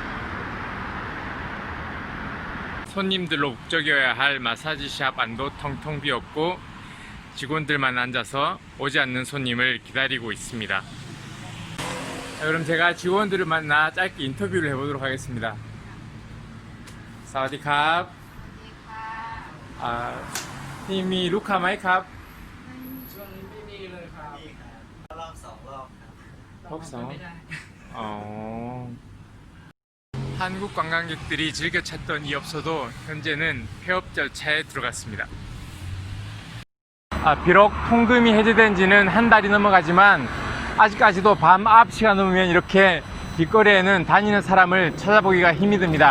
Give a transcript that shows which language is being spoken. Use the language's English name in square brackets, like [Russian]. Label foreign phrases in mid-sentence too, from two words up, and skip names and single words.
[Korean] 손님들로 북적여야 할 마사지샵 안도 텅텅 비었고 직원들만 앉아서 오지 않는 손님을 기다리고 있습니다. 자, 그럼 제가 직원들을 만나 짧게 인터뷰를 해보도록 하겠습니다. [Thai] 사와디캅.ที่มีลูกค้าไหมครับ ช่วงนี้ไม่มีเลยครับมีครับรอบ2 รอบครับ รอบสอง ไม่ได้ [Korean] อ๋อ 한국 관광객들이 즐겨 찾던 이 업소도 현재는 폐업 절차에 들어갔습니다. 비록 통금이 해제된 지는 한 달이 넘어가지만 아직까지도 밤 9시가 넘으면 이렇게 길거리에는 다니는 사람을 찾아보기가 힘이 듭니다.